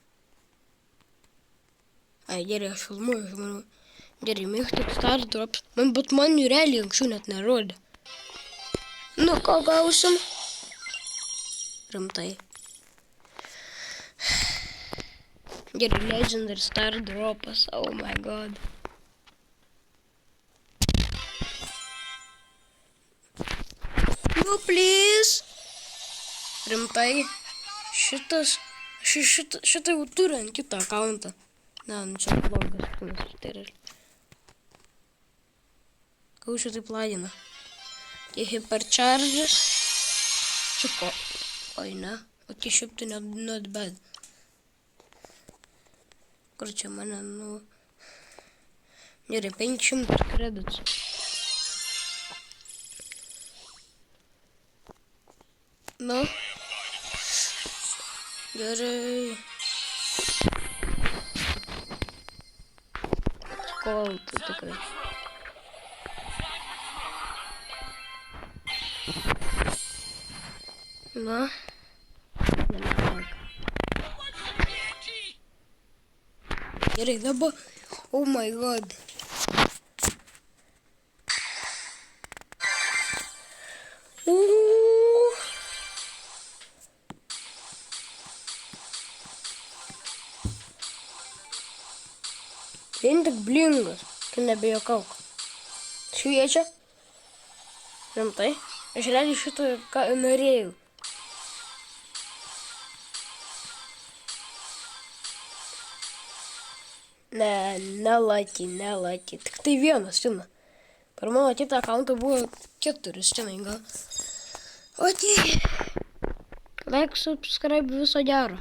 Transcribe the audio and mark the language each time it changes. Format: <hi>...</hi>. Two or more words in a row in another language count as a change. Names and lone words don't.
<lt>Ai, gerai, aš filmuoju žmonių. Gerai, mėgti</lt> <en>star drops.</en> <lt>Bet man jų realiai anksčiau net nerodė. Nu, ką gausim? Rimtai. Gerai,</lt> <en>legendary star dropas. Oh my god. No, please.</en> <lt>Rimtai. Šitą jau turiu ant kitą akauntą. Ne, čia blogas kūnas. Ką šitai plagina? Tie hypercharges. Čia ko? Oi, ne. O tie šiaip tai</lt> <en>not bad.</en> <lt>Kur čia mane, Gerai, 500 kreditų. Gerai. Kol tu tikrai. Gerai, dabar.</lt> <en>Oh my god.</en> <lt>Vien tik blingas, tu nebejokauk. Šviečia. Rimtai. Aš realiai šitą norėjau. Nelaki. Tik tai vienas, žinai. Per mano kitą akauntą buvo 4, žinai, gal.</lt> <en>Ok. Like, subscribe,</en> <lt>viso gero.</lt>